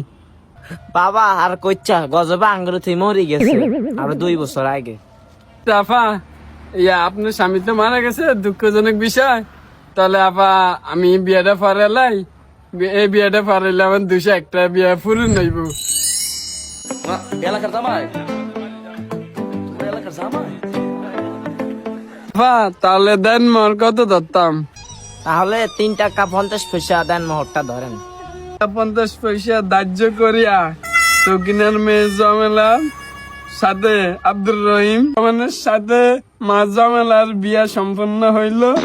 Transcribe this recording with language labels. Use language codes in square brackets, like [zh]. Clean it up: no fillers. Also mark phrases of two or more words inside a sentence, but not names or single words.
[bn] বাবা আর কইচ্ছা গজবে আঙ্গুর থেকে মরে গেছে আর 2 বছর আগে। আপা আপনার স্বামী তো মারা গেছে, দুঃখজনক বিষয়। তাহলে আপা আমি বিয়েটা ফারালাই, এই বিয়েটা ফারাইলে আমার 201টা বিয়ে পূরণ হইব। याला करता माय याला करता माय আপা তাহলে দেন মোর কত ধরতাম? তাহলে 3 টাকা 50 পয়সা দেন, মোহরটা ধরেন। 50 পয়সা ধার্য করিয়া সকিনার মেয়ে জমেলার সাথে আব্দুর রহিম আমাদের সাথে মা জমেলার বিয়া সম্পন্ন হইল।